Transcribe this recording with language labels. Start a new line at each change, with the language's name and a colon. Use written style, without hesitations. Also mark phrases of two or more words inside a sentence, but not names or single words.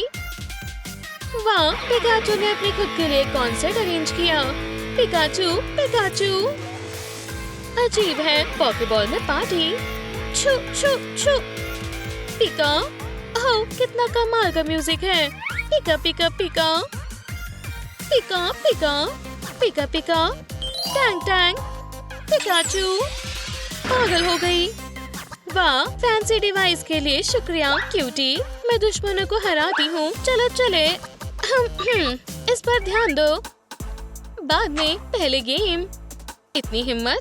Hindi: वाह, पिकाचू ने अपने खुद के लिए
English: concert arrange
Hindi: किया। पिकाचू पिकाचू। अजीब है, पॉकेबॉल में पार्टी। छू छू छू। पिका, ओह कितना कमाल का म्यूजिक है। पिका पिका पिका पिका पिका पिका पिका, टैंग टैंग। पिकाचू पागल हो गई। वाह,
English: fancy device
Hindi: के लिए शुक्रिया क्यूटी। मैं दुश्मनों को हराती हूँ। चलो चले। इस पर ध्यान दो। बाद में, पहले गेम। इतनी हिम्मत?